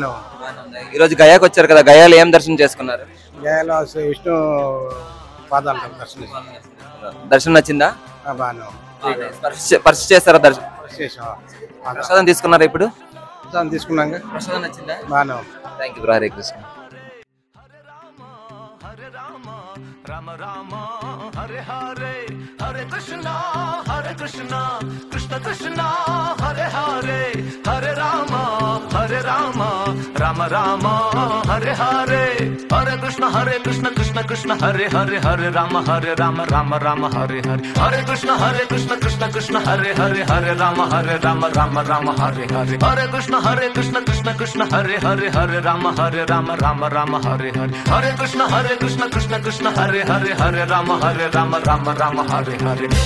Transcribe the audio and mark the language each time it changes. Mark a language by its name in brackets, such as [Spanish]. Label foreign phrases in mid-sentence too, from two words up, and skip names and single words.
[Telugu] ఈ రోజు గయాకి వచ్చారు కదా గయాలో ఏం దర్శనం చేసుకున్నారు గయాలో విష్ణు పాదాలు దర్శనం దర్శనం నచ్చిందా బాగానే స్పర్శ చేస్తారా దర్శనం చేసాం ప్రసాదం తీసుకున్నారా ఇప్పుడు? తీసుకున్నాక ప్రసాదం నచ్చిందా? బాగానే ఉంది. [English] thank you bro. హరే కృష్ణ. [Sanskrit] Rama Rama Hare Hare Hare Krishna Krishna Krishna Hare Hare Hare Rama Rama Rama Hare Hare Hare Krishna Krishna Krishna Hare Hare Hare Rama Rama Rama Hare Hare Hare Krishna Krishna Krishna Hare Hare Hare Rama Rama Hare Hare Hare Krishna Krishna Krishna Hare Hare Hare Rama Rama Hare Hare Hare Krishna Krishna Hare Hare Rama Rama Hare Hare.